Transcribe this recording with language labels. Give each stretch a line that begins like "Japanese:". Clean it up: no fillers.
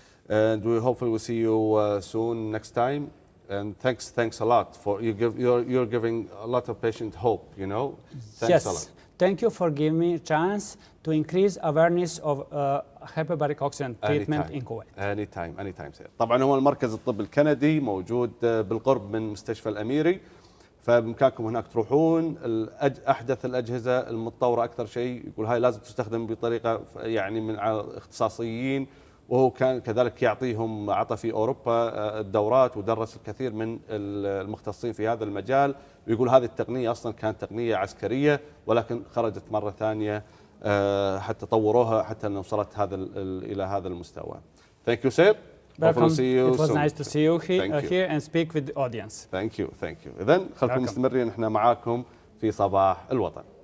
English: And we hopefully will see you soon next time. And thanks a lot for you're giving a lot of patients hope, you know. Thanks a lot. Thank you for giving me a chance to increase awareness of hyperbaric oxygen treatment in Kuwait. Anytime sir.
Arabic: طبعا هو المركز الطبي الكندي موجود بالقرب من مستشفى الأميري، فبإمكانكم هناك تروحون. أحدث الأجهزة المتطورة أكثر شيء، يقول هاي لازم تستخدم بطريقة يعني من اختصاصيين، وهو كان كذلك يعطيهم عطى في أوروبا الدورات ودرس الكثير من المختصين في هذا المجال. ويقول هذه التقنية أصلا كانت تقنية عسكرية، ولكن خرجت مرة ثانية حتى طوروها حتى أن وصلت إلى هذا المستوى.
English: Thank you, sir. Welcome. See you It was soon. nice to see you here and speak with the audience. Thank you.
Arabic: إذن خلكم مستمرين، احنا معاكم في صباح الوطن.